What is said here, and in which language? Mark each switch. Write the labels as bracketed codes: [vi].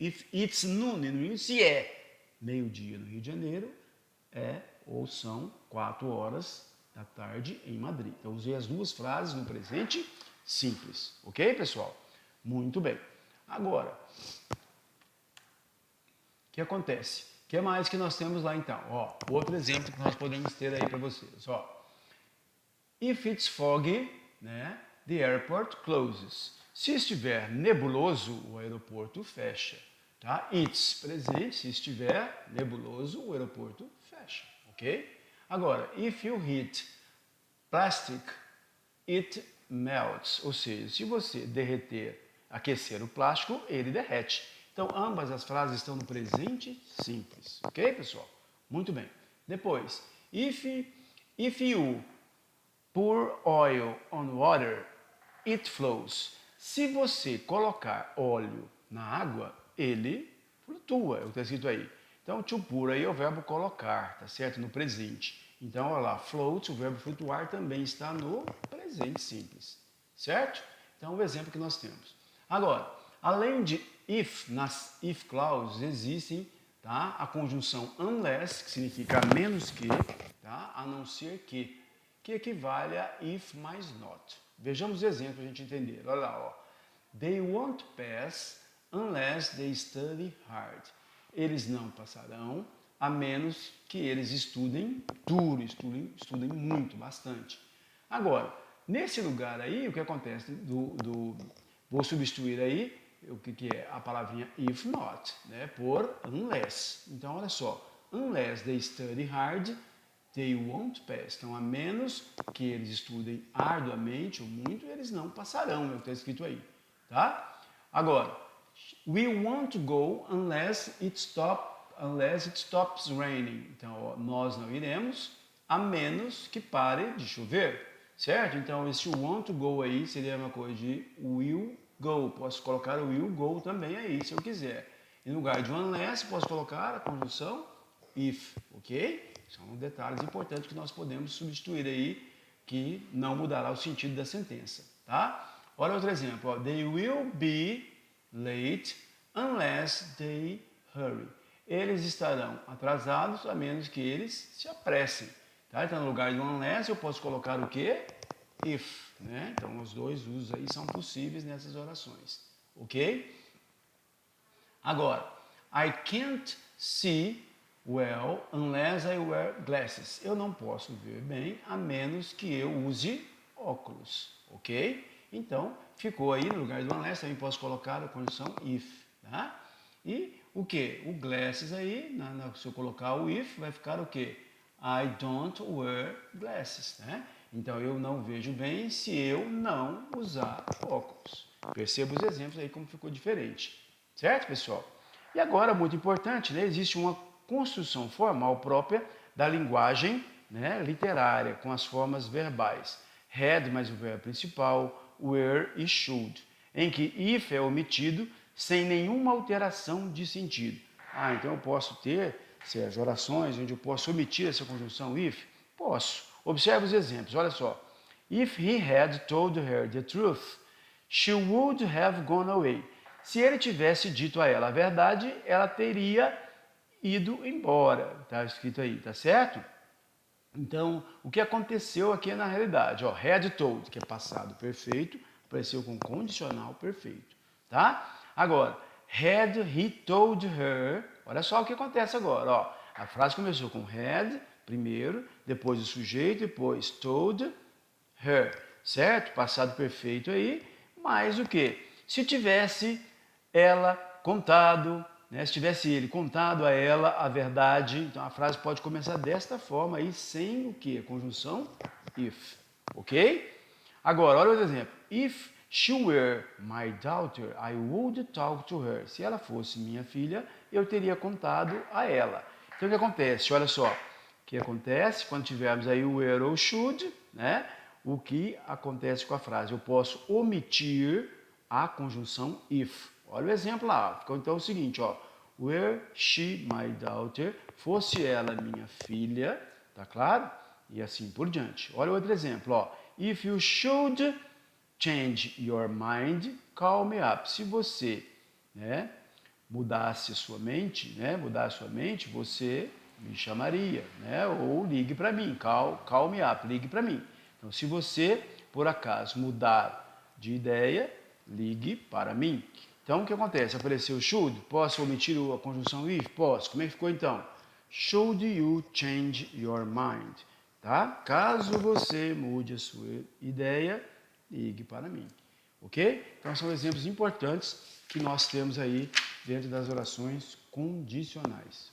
[en] If it's noon in Rio, [pt] se é meio-dia no Rio de Janeiro, ou são 4 horas da tarde em Madrid. Então, usei as duas frases no presente simples. Ok, pessoal? Muito bem. Agora, o que acontece? O que mais que nós temos lá, então? Ó, outro exemplo que nós podemos ter aí para vocês. Ó. [en] If it's foggy, [pt] né, [en] the airport closes. [pt] Se estiver nebuloso, o aeroporto fecha. Tá? It's, presente, se estiver nebuloso, o aeroporto fecha. Ok? [en] Agora, if you heat plastic, it melts. [pt] Ou seja, se você aquecer o plástico, ele derrete. Então, ambas as frases estão no presente simples. Ok, pessoal? Muito bem. [en] Depois, if you pour oil on water, it flows. [pt] Se você colocar óleo na água, ele flutua, é o que está escrito aí. Então, to pour aí é o verbo colocar, tá certo? No presente. Então, olha lá, float, o verbo flutuar também está no presente simples, certo? Então, o exemplo que nós temos. Agora, além de if, nas if clauses existem, tá, a conjunção unless, que significa a menos que, tá, a não ser que equivale a if mais not. Vejamos o exemplo para a gente entender. Olha lá, ó. [en] They won't pass unless they study hard. [pt] Eles não passarão a menos que eles estudem duro, estudem muito, bastante. Agora, nesse lugar aí, o que acontece? Vou substituir aí o que é a palavrinha if not, né, por unless. Então, olha só. [en] Unless they study hard, they won't pass. [pt] Então, a menos que eles estudem arduamente ou muito, eles não passarão, é o que está escrito aí. Tá? [en] Agora, we won't go unless it stops raining. [pt] Então, ó, nós não iremos a menos que pare de chover, certo? Então, esse want to go aí seria uma coisa de will go. Posso colocar o will go também aí, se eu quiser. Em lugar de unless, posso colocar a conjunção if, ok? São detalhes importantes que nós podemos substituir aí, que não mudará o sentido da sentença, tá? Olha outro exemplo, ó. They will be late unless they hurry. Eles estarão atrasados a menos que eles se apressem, tá? Então, no lugar de unless, eu posso colocar o quê? If, né? Então, os dois usos aí são possíveis nessas orações, ok? [en] Agora, I can't see well unless I wear glasses. [pt] Eu não posso ver bem a menos que eu use óculos, ok? Então, ficou aí no lugar do unless, também posso colocar a condição if, tá? E o que? O glasses aí, se eu colocar o if, vai ficar o que? [en] I don't wear glasses, [pt] né? Então, eu não vejo bem se eu não usar óculos. Perceba os exemplos aí como ficou diferente, certo, pessoal? E agora, muito importante, né? Existe uma construção formal própria da linguagem, né, literária, com as formas verbais. Had mais o verbo principal, were e should, em que if é omitido sem nenhuma alteração de sentido. Ah, então eu posso ter certas orações onde eu posso omitir essa conjunção if? Posso. Observe os exemplos, olha só. [en] If he had told her the truth, she would have gone away. [pt] Se ele tivesse dito a ela a verdade, ela teria ido embora. Está escrito aí, tá certo? Então, o que aconteceu aqui é na realidade, ó, had told, que é passado perfeito, apareceu com condicional perfeito, tá? Agora, [en] had he told her, [pt] olha só o que acontece agora, ó. A frase começou com had, primeiro, depois o sujeito, depois told her, certo? Passado perfeito aí, mais o que? Se tivesse ela contado, né? Se tivesse ele contado a ela a verdade, então a frase pode começar desta forma aí, sem o que? A conjunção if, ok? Agora, olha outro exemplo. [en] If she were my daughter, I would talk to her. [pt] Se ela fosse minha filha, eu teria contado a ela. Então, o que acontece? Olha só. O que acontece quando tivermos aí o were ou should, né? O que acontece com a frase? Eu posso omitir a conjunção if. Olha o exemplo lá. Ficou então o seguinte, ó. [en] Were she my daughter? [pt] Fosse ela minha filha, tá claro? E assim por diante. Olha outro exemplo, ó. [en] If you should change your mind, call me up. [pt] Se você, né, mudasse sua mente, você me chamaria, né? Ou ligue para mim, [en] call me up, [pt] ligue para mim. Então, se você, por acaso, mudar de ideia, ligue para mim. Então, o que acontece? Apareceu should, posso omitir a conjunção if? Posso. Como é que ficou então? [en] Should you change your mind? [pt] Tá? Caso você mude a sua ideia, ligue para mim. Ok? Então, são exemplos importantes que nós temos aí dentro das orações condicionais.